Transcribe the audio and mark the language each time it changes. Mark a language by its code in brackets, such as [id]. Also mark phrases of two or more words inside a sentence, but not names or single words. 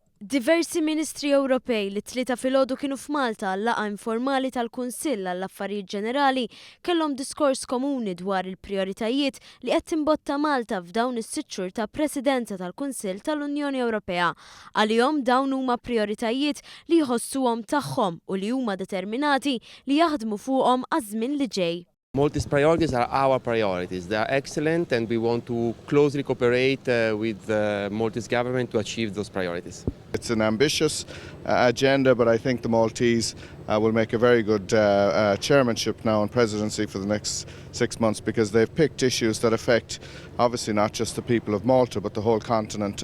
[mt] Diversi Ministri Ewropej li t-Tlieta filgħodu kienu f'Malta għal-laqgħa informali tal-Kunsill għall-Affarijiet Ġenerali kellhom diskors komuni dwar il-prijoritajiet li qed timbotta Malta f'dawn is-sitt xhur ta' Presidenza tal-Kunsill tal-Unjoni Ewropea. Għalihom dawn huma prijoritajiet li jħossuhom tagħhom u li huma determinati li jaħdmu fuqhom għaż-żmien li ġej. [en] Maltese priorities are our priorities. They are excellent and we want to closely cooperate with the Maltese government to achieve those priorities. It's an ambitious agenda, but I think the Maltese will make a very good chairmanship now and presidency for the next 6 months because they've picked issues that affect obviously not just the people of Malta but the whole continent.